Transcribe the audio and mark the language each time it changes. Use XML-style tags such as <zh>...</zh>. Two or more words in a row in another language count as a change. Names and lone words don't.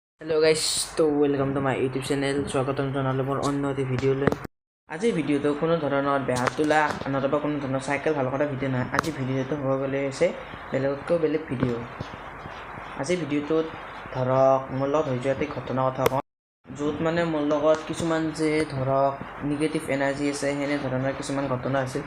<en>Hello guys, तो welcome to my YouTube channel।</en> <as>स्वागतम জনালো মোৰ অন্য এটি ভিডিঅ'লৈ। আজিৰ ভিডিঅ'টো কোনো ধৰণৰ বেয়া তোলা নতুবা কোনো ধৰণৰ চাইকেল ভাল কৰা ভিডিঅ' নহয়। আজি ভিডিঅ'টো হ'ব গ'লে হৈছে বেলেগতকৈ বেলেগ ভিডিঅ'। আজি ভিডিঅ'টোত ধৰক মোৰ লগত হৈ যোৱা এটা ঘটনাৰ কথা কওঁ, য'ত মানে মোৰ লগত কিছুমান যে ধৰক</as> <en>negative energy</en> <as>আছে, সেনে ধৰণৰ কিছুমান ঘটনা আছিল।</as>